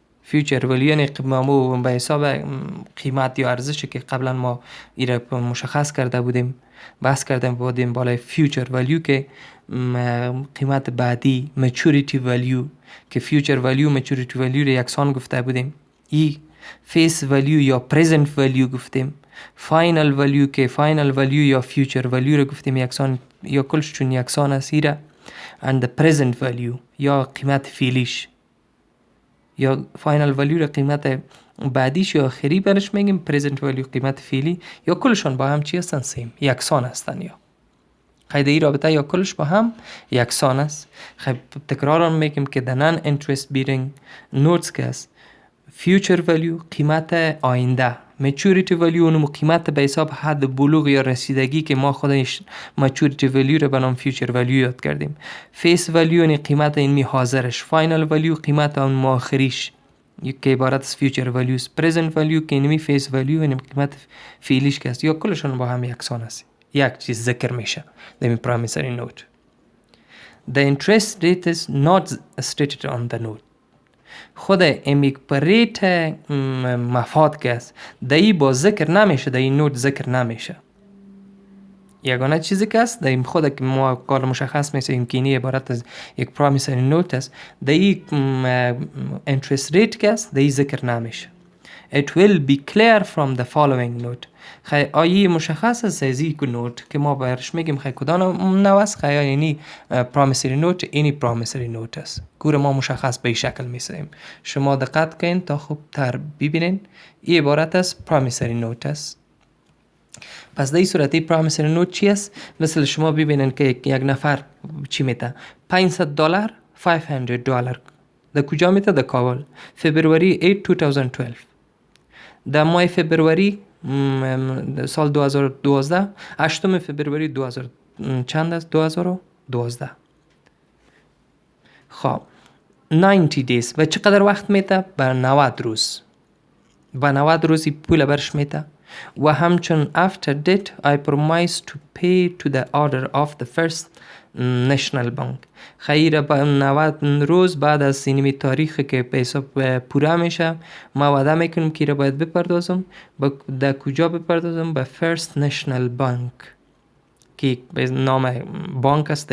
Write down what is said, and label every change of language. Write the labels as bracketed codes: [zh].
[fa] future value یعنی ما به حساب قیمت یا ارزشی که قبلا ما ایره مشخص کرده بودیم، بحث کرده بودیم بالای future value که قیمت بعدی maturity value که future value maturity value رو یکسان گفته بودیم. ای face value یا present value گفتیم. final value که final value یا future value رو گفتیم یکسان یا کلش چون یکسان است ایره. and the present value یا قیمت فعلیش یا final value رو قیمت بعدیش یا آخری برش میگیم، present value قیمت فعلی، یا کلشان با هم چی هستن؟ سیم، یکسان هستن. یا خیلی این رابطه یا کلش با هم یکسان است. خیلی تکرار میگیم که the non-interest bearing notes که است future value قیمت آینده، maturity value اونم قیمت به حساب حد بلوغ یا رسیدگی که ما خودش maturity value رو به نام future value یاد کردیم. face value یعنی قیمت اینمی حاضرش. final value قیمت اون مؤخریش که عبارت از future values. present value که اینمی face value یعنی قیمت فعلیش که است. یا کلشون با هم یکسان است. یک چیز ذکر میشه در promissory note. [en] The interest rate is not stated on the note. [fa] خود امیک پریت مفاد که است دایی با ذکر نمیشه، دایی نوت ذکر نمیشه. یگانه چیزی که است دایی خود که ما کار مشخص میشه امکینی عبارت از یک پرامیسری نوت است، دایی interest rate که است دایی ذکر نمیشه. [en] It will be clear from the following note. [fa] خیلی آیه مشخص است از این نوت که ما برش میگیم خیلی کدام نو است. خیلی یعنی پرامیسری نوت اینی پرامیسری نوت است. گوره ما مشخص به این شکل میسیم. شما دقت کنین تا خوب تر ببینین. این عبارت از پرامیسری نوت است. پس در این صورت این پرامیسری نوت چی است؟ مثل شما ببینین که یک نفر چی میده؟ $500 $500 در کجا میده؟ در کابل. فبروری 8 2012. در ماه فبروری سال 2012 8 فبروری 2000 چند است؟ 2012. خب 90 days و چقدر وقت میده؟ بر 90 روز. با 90 روزی پول برش میده. و همچون [en] after that I promise to pay to the order of the first national bank. [fa] خیره با 90 روز بعد از سینمی تاریخی که پیسا پوره میشه ما وعده میکنم که را باید بپردازم. در کجا بپردازم؟ به first national bank که به نام بانک است.